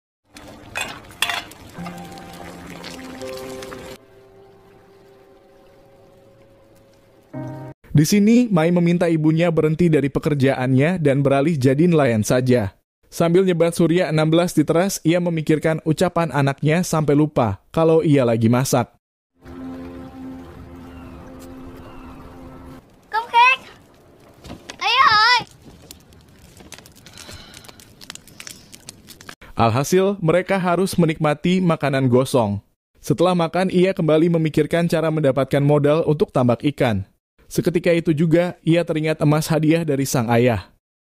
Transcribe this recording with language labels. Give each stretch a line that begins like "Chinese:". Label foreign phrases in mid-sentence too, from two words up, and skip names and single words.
Indonesian: Di sini, Mai meminta ibunya berhenti dari pekerjaannya dan beralih jadi nelayan saja. Sambil nyebat surya 16 di teras, ia memikirkan ucapan anaknya sampai lupa kalau ia lagi masak. Công Khang!
Vietnamese: Ấy ơi!
Indonesian: Alhasil, mereka harus menikmati makanan gosong. Setelah makan, ia kembali memikirkan cara mendapatkan modal untuk tambak ikan. Seketika itu juga, ia teringat emas hadiah dari sang ayah.